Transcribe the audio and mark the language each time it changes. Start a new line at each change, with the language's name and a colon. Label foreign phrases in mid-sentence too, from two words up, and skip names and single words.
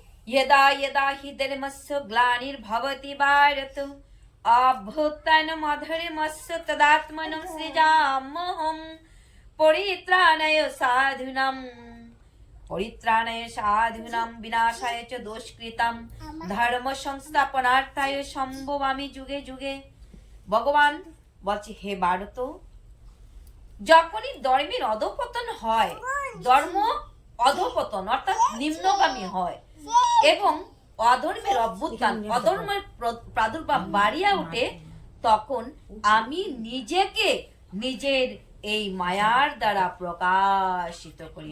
Sanskrit: यदा यदा हि धर्मस्य ग्लानिर्भवति भारत अभ्युत्थानमधर्मस्य तदात्मनं सृजाम्यहं परित्राणाय साधूनां विनाशाय च दोषकृतं धर्म संस्थापनार्थाय सम्भवामि युगे युगे।
Bangla: ভগবান বলছে, হে ভারত, যখনই ধর্মের অধঃপতন হয়, ধর্ম অধঃপতন অর্থাৎ নিম্নগামী হয় এবং অধর্মের অভ্যুত্থান, অধর্মের প্রাদুর্ভাব বাড়িয়া ওঠে, তখন আমি নিজেকে নিজের এই মায়ার দ্বারা প্রকাশিত করি।